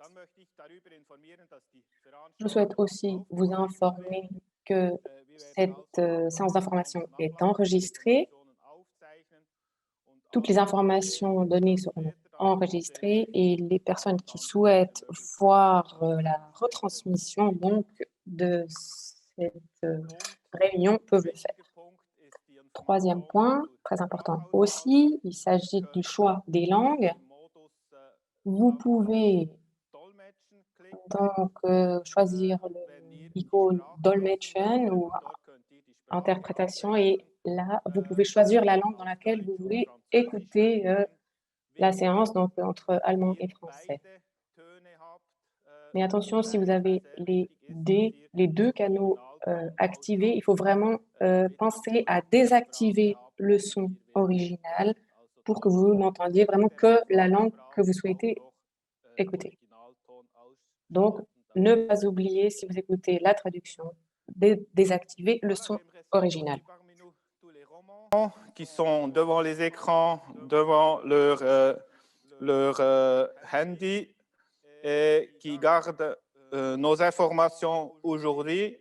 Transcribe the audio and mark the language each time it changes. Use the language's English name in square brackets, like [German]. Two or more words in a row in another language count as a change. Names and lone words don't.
[German] Dann möchte ich darüber informieren, dass die [French] Je souhaite [German] Veranstaltung [French] aussi vous [German] aufgezeichnet [French] informer [German] wird. [French] que [German] Wir werden [French] cette [German] also [French] séance [German] den [French] d'information [German] ganzen [French] est [German] Ablauf der [French] enregistrée. [German] Informationen aufzeichnen und [French] Toutes les [German] alle [French] informations [German] Interessierten [French] données [German] können [French] seront [German] später dann [French] enregistrées [German] nachträglich [French] et les personnes qui [German] dann [French] souhaitent [German] diese Möglichkeit [French] voir la [German] nutzen. [French] retransmission donc de cette [German] Und [French] réunion peuvent le faire. [German] wichtiger Punkt ist die [French] Troisième [German] Information [French] point, [German] zur [French] très important [German] Sprachauswahl. [French] aussi, il s'agit [German] Ihr [French] du [German] könnt [French] choix des [German] unter [French] langues. [German] dem Modus [French] Vous [German] auf [French] pouvez [German] Dolmetschen klicken. [French] donc choisir [German] Wenn ihr die [French] l'icône [German] Sprache Dolmetschen möchtet, [French] ou [German] dort könnt ihr die Sprache [French] interprétation et [German] auswählen. [French] là, vous pouvez choisir la langue dans [German] Auf [French] laquelle vous [German] Deutsch und [French] voulez [German] Französisch [French] écouter [German] wählen. [French] la [German] Wichtig [French] séance, [German] ist, [French] donc entre [German] wenn [French] allemand [German] ihr [French] et français. [German] beide Töne habt, [French] Mais attention, si vous avez [German] sehr wichtig ist, dass ihr [French] les deux [German] den [French] canaux [German] Originalton [French] activés, il faut vraiment [German] wieder [French] penser à [German] auf der [French] désactiver [German] Sprache habt, [French] le [German] die [French] son [German] ihr [French] original [German] wählt. Also [French] pour que [German] trotz [French] vous n'entendiez vraiment [German] der [French] que la langue que vous [German] Sprache [French] souhaitez [German] auch noch [French] écouter. [German] Originalton [French] Donc, [German] ausschalten, [French] ne [German] damit [French] pas oublier, si vous écoutez la traduction, de désactiver le son original. Qui sont devant les écrans, devant leur handy et qui gardent nos informations aujourd'hui.